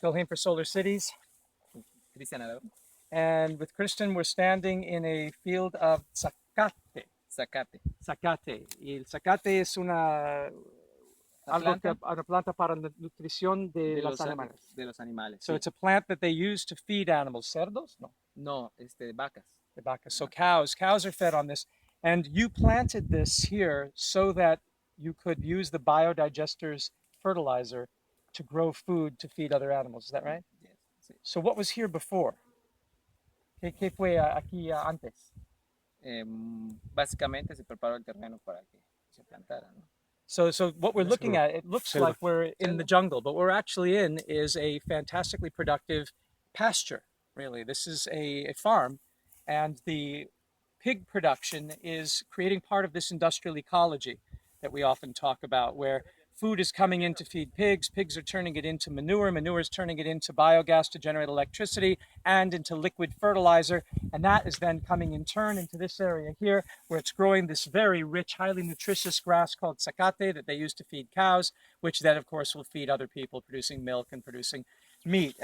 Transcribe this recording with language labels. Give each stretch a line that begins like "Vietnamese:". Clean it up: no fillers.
English: Gilhane for Solar Cities. Cristian Arau. And with Christian, we're standing in a field of zacate. Zacate. Zacate.
Spanish: Y el zacate es una planta para la nutrición de los animales. De los animales.
English: So
Spanish: Sí.
English: it's a plant that they use to feed animals.
Spanish: ¿Cerdos? No. No, vacas.
English: The vacas. So cows are fed on this. And you planted this here so that you could use the biodigesters fertilizer to grow food to feed other animals. Is that right? Yes. Sí. So what was here before?
Spanish: ¿Qué fue aquí antes? Básicamente se preparó el terreno para que se plantara, ¿no?
English: So what we're looking at, it looks like we're in the jungle, but what we're actually in is a fantastically productive pasture, really. This is a farm, and the pig production is creating part of this industrial ecology that we often talk about, where food is coming in to feed pigs, pigs are turning it into manure, manure is turning it into biogas to generate electricity and into liquid fertilizer, and that is then coming in turn into this area here where it's growing this very rich, highly nutritious grass called zacate that they use to feed cows, which then of course will feed other people, producing milk and producing meat.